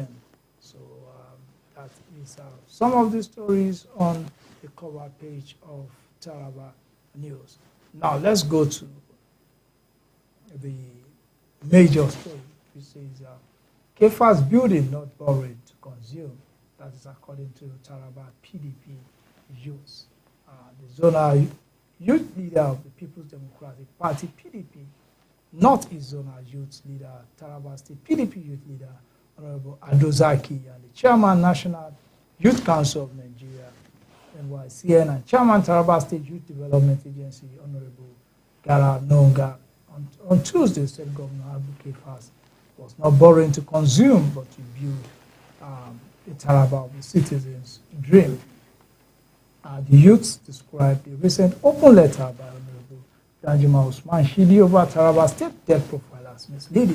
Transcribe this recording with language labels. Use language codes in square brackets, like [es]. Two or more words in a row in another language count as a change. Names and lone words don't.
[en] So that is some of the stories on the cover page of Taraba News. Now let's go to the major story, which says KEFAS building not borrowing to consume. That is according to Taraba PDP youths. The zonal youth leader of the People's Democratic Party, PDP, not his zonal youth leader, Taraba State PDP youth leader, Honorable Adozaki, and the chairman, National Youth Council of Nigeria, NYCN, and chairman, Taraba State Youth Development Agency, Honorable Gara Nonga. On Tuesday, State Governor Abu Kefas was not borrowing to consume, but to build a Taraba of the citizens' dream. The youths described the recent open letter by Honorable Danjuma Usman Shidi over Taraba State debt profile as misleading.